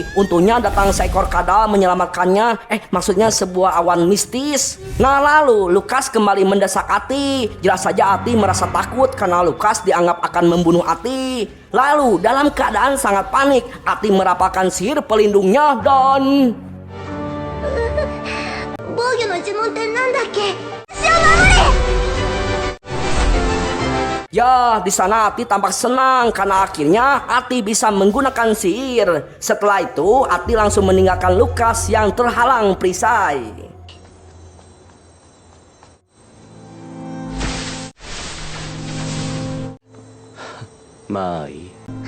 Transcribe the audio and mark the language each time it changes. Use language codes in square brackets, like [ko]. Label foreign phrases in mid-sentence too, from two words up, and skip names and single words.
[id] Untungnya datang seekor kadal menyelamatkannya. Maksudnya sebuah awan mistis. Nah, lalu Lukas kembali mendesak Ati. Jelas saja Ati merasa takut karena Lukas dianggap akan membunuh Ati. Lalu dalam keadaan sangat panik, Ati merapalkan sihir pelindungnya dan [ja] 防御の呪文ってなんだっけ？私を守れ！ [id] Ya, di sana Ati tampak senang karena akhirnya Ati bisa menggunakan sihir. Setelah itu, Ati langsung meninggalkan Lukas yang terhalang perisai. Mai.